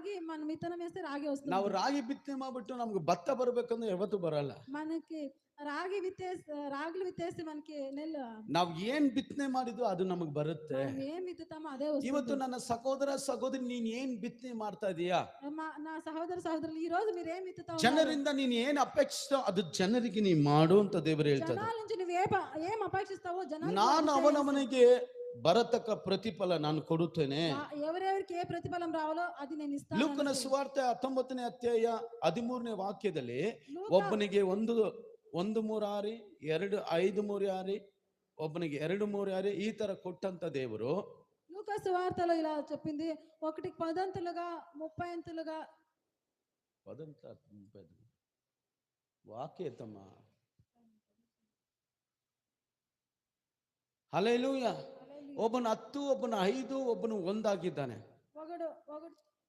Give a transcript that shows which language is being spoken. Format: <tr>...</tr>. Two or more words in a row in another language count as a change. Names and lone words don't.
<te>మనం విత్తనం వేస్తే రాగి వస్తుంది.</te> <kn>ನಾವು ರಾಗಿ ಬಿತ್ತನೆ ಮಾಡ್ಬಿಟ್ಟು ನಮ್ಗೆ ಭತ್ತ ಬರ್ಬೇಕಂದ್ರೆ ಯಾವತ್ತೂ ಬರಲ್ಲ.</kn> <te>మనకి రాగులు విత్తేస్తే మనకి నెల్లు</te> <kn>ನಾವು ಏನ್ ಬಿತ್ತನೆ ಮಾಡಿದ್ವು ಅದು ನಮಗೆ ಬರುತ್ತೆ.</kn> <te>మనం ఏం విత్తుతామో అదే</te> <kn>ಇವತ್ತು</kn> <te>వస్తుంది.</te> <kn>ನನ್ನ ಸಹೋದರ ಸಹೋದರಿ, ನೀನ್ ಏನ್ ಬಿತ್ತನೆ ಮಾಡ್ತಾ ಇದೀಯಾ?</kn> <te>నా సహోదర సహోదరులు ఈ రోజు మీరు ఏం విత్తుతా ఉన్నారు?</te> <kn>ಜನರಿಂದ ನೀನ್ ಏನ್ ಅಪೇಕ್ಷಿಸ್ತೋ ಅದು ಜನರಿಗೆ ನೀ ಮಾಡು ಅಂತ ದೇವರು ಹೇಳ್ತಾರೆ.</kn> <te>జనాల నుంచి నువ్వు ఏం అపేక్షిస్తావో జనాలకు</te> <kn>ನಾನು</kn> <te>అది చేయి.</te> <kn>ಅವನವನಿಗೆ ಬರತಕ್ಕ ಪ್ರತಿಫಲ ನಾನು ಕೊಡುತ್ತೇನೆ.</kn> <te>ఎవరెవరికి ఏ ప్రతిఫలం రావాలో అది నేను ఇస్తాను.</te> <kn>ಲೂಕನ ಸುವಾರ್ತೆ 19ನೇ ಅಧ್ಯಾಯ 13ನೇ ವಾಕ್ಯದಲ್ಲಿ ಒಬ್ಬನಿಗೆ 1 ಮೂರಾರಿ, 2 5 ಮೂರಾರಿ, ಒಬ್ಬನಿಗೆ 2 ಮೂರಾರಿ ಈ ತರ ಕೊಟ್ಟಂತ ದೇವರು</kn> <te>లూకా సువార్తలో ఇలా చెప్పింది, ఒకటికి 10 అంతలుగా 30 అంతలుగా.</te> <kn>ವಾಕ್ಯ ತಮ್ಮ. ಹಲ್ಲೆಲೂಯಾ. ಒಬ್ಬನು 10, ಒಬ್ಬನು 5, ಒಬ್ಬನು 1 ಆಗಿದ್ದಾನೆ.</kn> <te>ఒకడు</te>